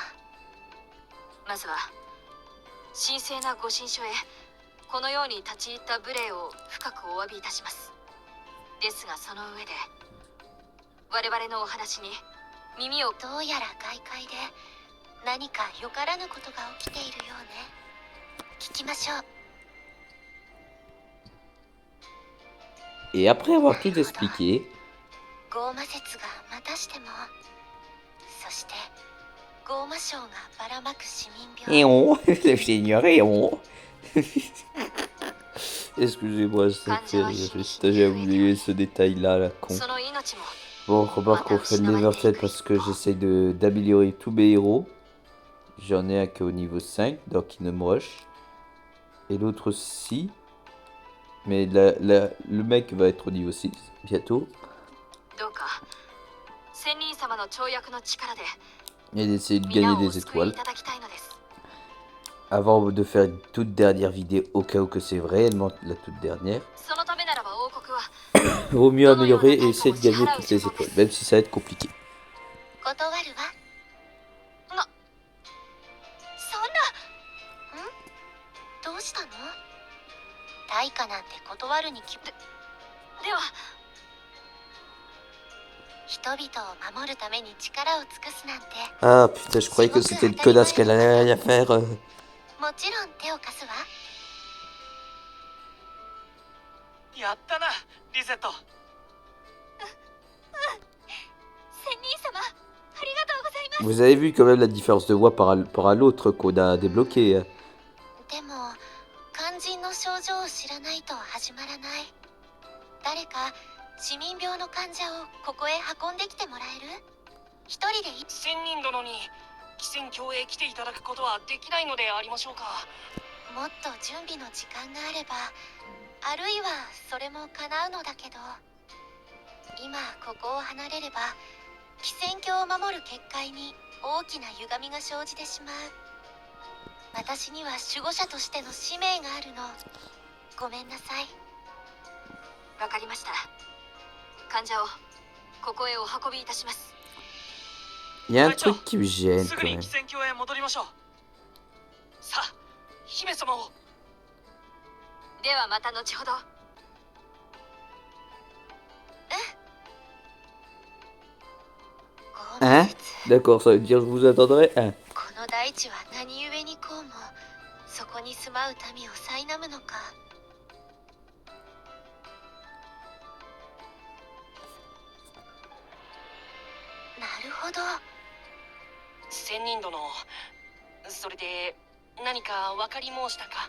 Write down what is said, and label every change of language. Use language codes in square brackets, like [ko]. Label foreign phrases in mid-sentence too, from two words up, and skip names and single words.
[ja] まずは神聖なご神書へこのように立ち入った無礼を深くお詫びいたします。ですがその上で我々のお話に耳を。どうやら外界で何かよからぬことが起きているようね。聞きましょう。 [fr] Et après avoir tout expliqué, [ja] ゴーマ説がまたしても、そしてゴーマ省がばらまく市民病。 [fr] le Seigneur Eon. Excusez-moi, ça fait rire, j'ai oublié ce détail-là, la con. [ja] その命も [fr] Bon, remarque qu'on fait de l'Evertel parce que j'essaye d'améliorer tous mes héros. J'en ai un qui est au niveau 5, donc il me rush. Et l'autre aussi. Mais le mec va être au niveau 6 bientôt. [ja] どうか仙人様の跳躍の力で [fr] Et d'essayer de gagner [ja] 皆をお [fr] des [ja] 救いい [fr] étoiles. [ja] ただきたいのです。 [fr] Avant de faire une toute dernière vidéo, au cas où que c'est réellement la toute dernière. [ja] そのためならば王国は [fr] Vaut mieux améliorer et essayer de gagner toutes les étoiles, même si ça va être compliqué. [ja] 断るわ。な、そんな。ん？どうしたの？対価なんて断るに決め。では。人々を守るために力を尽くすなんて。 [fr] Ah putain, je croyais que c'était une connasse qu'elle allait rien faire. [ja] もちろん手を貸すわ。やったな、リゼット。仙人様、ありがとうございます。 [fr] Vous avez vu quand même la différence de voix par rapport à l'autre qu'on a débloqué. [ja] でも肝心の症状を知らないと始まらない。誰か市民病の患者をここへ運んできてもらえる？一人で仙人殿に汽船橋へ来ていただくことはできないのでありましょうか。もっと準備の時間があれば、あるいはそれも叶うのだけど、今ここを離れれば汽船橋を守る結界に大きな歪みが生じてしまう。私には守護者としての使命があるの。ごめんなさい。わかりました。患者をここへお運びいたします。 [fr] Il y a un truc qui me gêne [ja] す [fr] quand [ja] ぐに [fr] même. [ja] 汽船橋へ戻りましょう。さあ、姫様を。ではまた後ほど。 [fr] Hein? D'accord, ça veut dire que je vous attendrai. Hein? [ja] この大地は何故にこうもそこに住まう民を苛むのか。なるほど。仙人殿、それで何か分かり申したか？